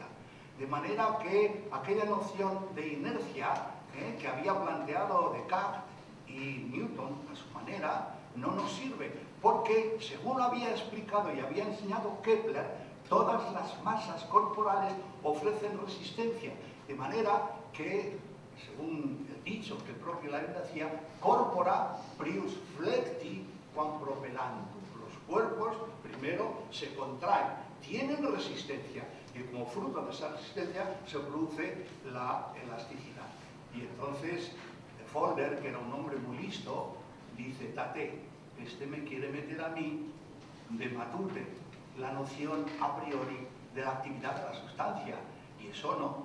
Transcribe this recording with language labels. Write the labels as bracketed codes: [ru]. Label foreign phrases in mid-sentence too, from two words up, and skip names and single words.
[es] De manera que aquella noción de inercia que había planteado Descartes y Newton a su manera no nos sirve, porque según había explicado y había enseñado Kepler, todas las masas corporales ofrecen resistencia, de manera que, según el dicho que el propio Leibniz hacía, [la] corpora prius flecti quam propellantur. [es] Los cuerpos primero se contraen, tienen resistencia, y como fruto de esa resistencia se produce la elasticidad. Y entonces de Folder, que era un hombre muy listo, dice, tate, este me quiere meter a mí de matute la noción [la] a priori [es] de la actividad de la sustancia, y eso no.